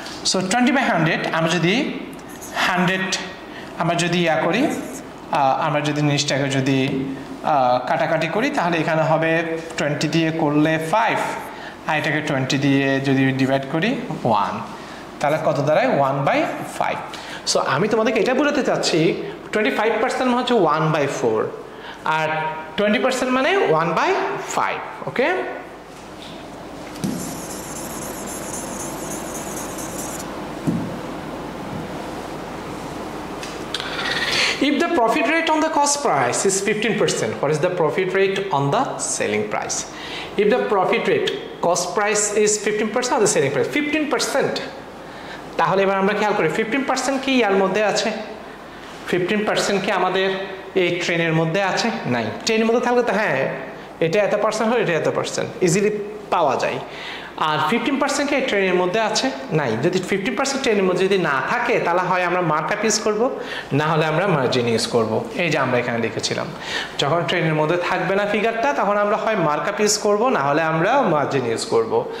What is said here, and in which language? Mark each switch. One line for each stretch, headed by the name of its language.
Bangla: So 20/100 আমরা যদি 100 আমরা যদি করি, আমরা যদি জিনিসটাকে যদি কাটাকাটি করি, তাহলে এখানে হবে 20 দিয়ে করলে 5, আর এটাকে 20 দিয়ে যদি ডিভাইড করি 1, তাহলে কত দাঁড়ায়? 1/5। সো আমি তোমাদেরকে এটা বোঝাতে চাচ্ছি 25% মানে হচ্ছে 1/4, আর 20% মানে 1/5।
English: Okay, if the profit rate on the cost price is 15%, what is the profit rate on the selling price? If the profit rate cost price is 15% of the selling price, 15%,
Bangla: তাহলে এবার আমরা খেয়াল করি 15% কি ইয়ার মধ্যে আছে? 15% কি আমাদের এই ট্রেনের মধ্যে আছে? নাই। ট্রেনের মধ্যে থাকলে তো হ্যাঁ, এটা এত পার্সেন্ট হয়, এটা এত পার্সেন্ট, ইজিলি পাওয়া যায়। আর 15% কি এই ট্রেনের মধ্যে আছে? নাই। যদি 15% ট্রেনের মধ্যে যদি না থাকে, তাহলে হয় আমরা মার্কআপ ইউজ করব, না হলে আমরা মার্জিন ইউজ করব। এই যে আমরা এখানে লিখেছিলাম, যখন ট্রেনের মধ্যে থাকবে না ফিগারটা, তখন আমরা হয় মার্কআপ ইউজ করব, না হলে আমরা মার্জিন ইউজ করব।